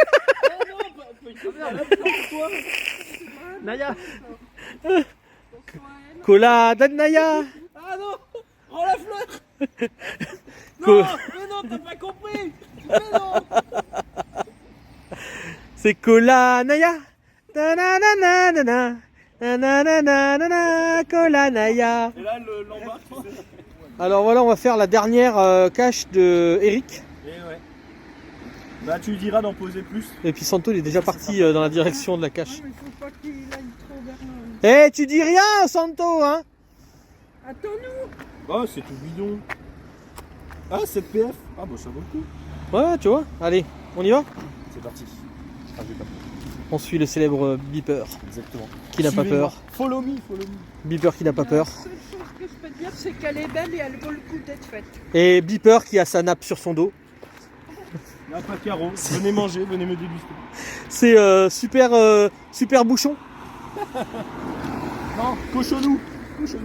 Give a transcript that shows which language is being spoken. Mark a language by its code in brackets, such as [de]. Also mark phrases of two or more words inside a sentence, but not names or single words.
[fr] Naya. Cola d'Anaya. Ah non. Oh la fleur. Co- Non, mais non, t'as pas compris. Mais non. C'est Cola Naya. Na-na-na-na-na-na. Na-na-na-na-na-na. Cola Naya. Et là, l'embarque, tu sais. Alors voilà, on va faire la dernière cache de Eric. Et ouais. Bah, tu lui diras d'en poser plus. Et puis Santo, il est déjà parti dans la direction de la cache. Non, mais faut pas qu'il aille trop vers là. Eh, tu dis rien, Santo, hein? Attends-nous. Oh, c'est tout bidon. Ah, 7 PF. Ah, bah, ça vaut le coup. Ouais, tu vois. Allez, on y va? C'est parti. Ah, j'ai pas peur. On suit le célèbre Beeper, Exactement. qui n'a pas Suivez-moi. peur. [en] Follow me, follow me. [fr] Beeper qui n'a pas peur. La seule chose que je peux te dire, c'est qu'elle est belle et elle vaut le coup d'être faite. Et Beeper qui a sa nappe sur son dos. Il n'y a pas de carreau. Venez manger, venez me déguster. C'est super bouchon. Non, cochonou. Cochonou.